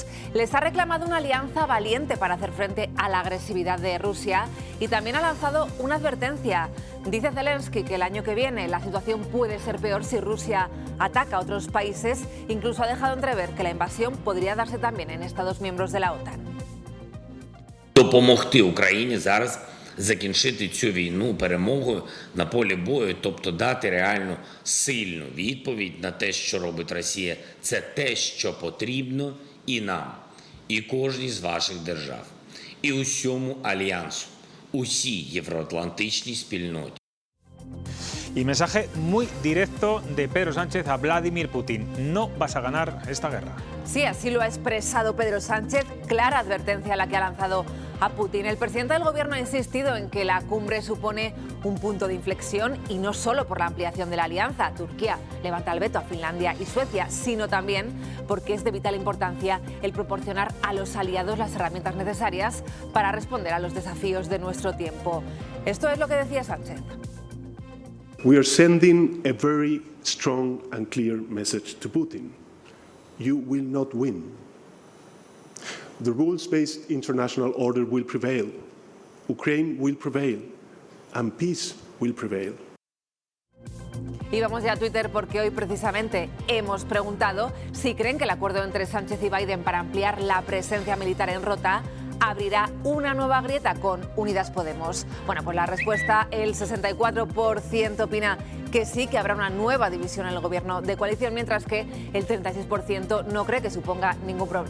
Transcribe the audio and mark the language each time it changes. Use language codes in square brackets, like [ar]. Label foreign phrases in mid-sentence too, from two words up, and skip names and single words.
[es] Les ha reclamado una alianza valiente para hacer frente a la agresividad de Rusia y también ha lanzado una advertencia. Dice Zelensky que el año que viene la situación puede ser peor si Rusia ataca a otros países. Incluso ha dejado entrever que la invasión podría darse también en Estados miembros de la OTAN. [uk] Допомогти Україні зараз закінчити цю війну перемогою на полі бою, тобто дати реальну сильну відповідь на те, що робить Росія. Це те, що потрібно і нам, і кожній з ваших держав, і усьому альянсу, усій євроатлантичній спільноті. [es] Y mensaje muy directo de Pedro Sánchez a Vladimir Putin: no vas a ganar esta guerra. Sí, así lo ha expresado Pedro Sánchez. Clara advertencia la que ha lanzado a Putin. El presidente del gobierno ha insistido en que la cumbre supone un punto de inflexión y no solo por la ampliación de la alianza. Turquía levanta el veto a Finlandia y Suecia, sino también porque es de vital importancia el proporcionar a los aliados las herramientas necesarias para responder a los desafíos de nuestro tiempo. Esto es lo que decía Sánchez. [en] We are sending a very strong and clear message to Putin. You will not win. The rules-based international order will prevail, Ukraine will prevail and peace will prevail. [es] Y vamos ya a Twitter porque hoy precisamente hemos preguntado si creen que el acuerdo entre Sánchez y Biden para ampliar la presencia militar en Rota abrirá una nueva grieta con Unidas Podemos. Bueno, pues la respuesta, el 64% opina que sí, que habrá una nueva división en el gobierno de coalición, mientras que el 36% no cree que suponga ningún problema.